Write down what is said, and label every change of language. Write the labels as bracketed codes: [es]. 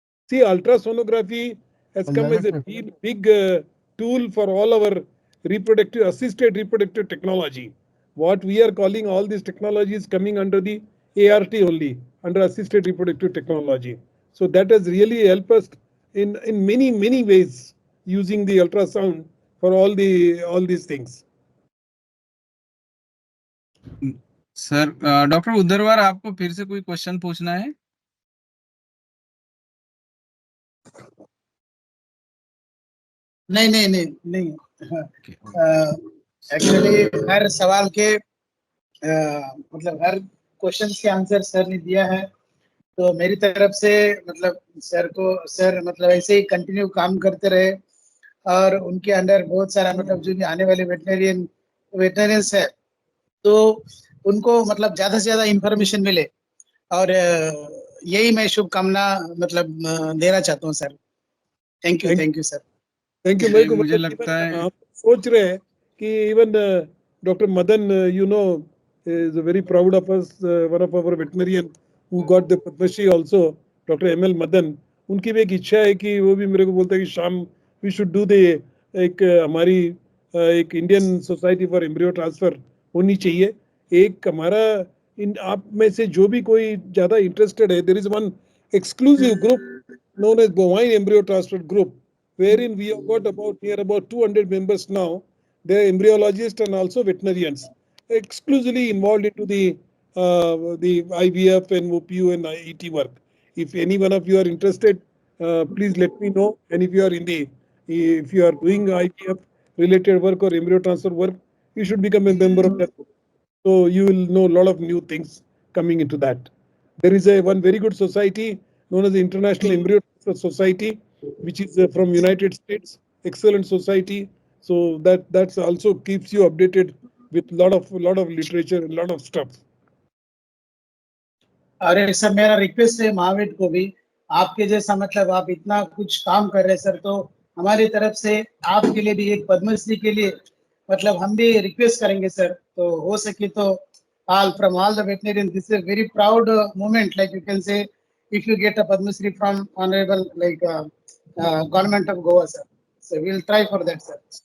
[en] See, ultrasonography has come as a big tool for all our assisted reproductive technology. What we are calling all these technologies coming under the ART only, under assisted reproductive technology. So that has really helped us in many ways using the ultrasound for all these things. [hi] Sir doctor उदरवार, आपको फिर से कोई question पूछना है? नहीं। Actually हर सवाल के मतलब हर क्वेश्चन के आंसर सर ने दिया है। तो मेरी तरफ से मतलब सर मतलब ऐसे ही कंटिन्यू काम करते रहे और उनके अंडर बहुत सारा मतलब जो भी आने वाले वेटनरियंस है तो उनको मतलब ज्यादा से ज्यादा इंफॉर्मेशन मिले और यही मैं शुभकामना मतलब देना चाहता हूँ sir. Thank you sir. Thank you. जी, मेरे को मुझे मतलब लगता है हम सोच रहे हैं कि [en] Even doctor Madan you know is very proud of us, one of our veterinarian who got the Padma Shri also, doctor ML Madan. [hi] उनकी भी एक इच्छा है कि वो भी मेरे को बोलता है कि शाम [en] we should do the [hi] एक हमारी एक Indian society for embryo transfer होनी चाहिए। एक हमारा इन आप में से जो भी कोई ज्यादा इंटरेस्टेड है, [en] There is one exclusive group known as bovine embryo transfer group, wherein we have got near about 200 members now. They are embryologists and also veterinarians, exclusively involved into the IVF and OPU and ET work. If any one of you are interested, please let me know. And if you are doing IVF related work or embryo transfer work, you should become a member of that group. So you will know a lot of new things coming into that. There is one very good society known as the International Embryo Transfer Society, which is from United States. Excellent society. So that's also keeps you updated with lot of literature and lot of stuff. [hi] अरे sir मेरा request है महावीर को भी, आपके जैसा मतलब आप इतना कुछ काम कर रहे हैं सर, तो हमारी तरफ से आपके लिए भी एक पद्मश्री के लिए मतलब हम भी रिक्वेस्ट करेंगे सर, तो हो सके तो [en] all from all the veterinarians, this is a very proud moment, like you can say, if you get a Padma Shri from honorable like government of Goa sir, so we will try for that sir.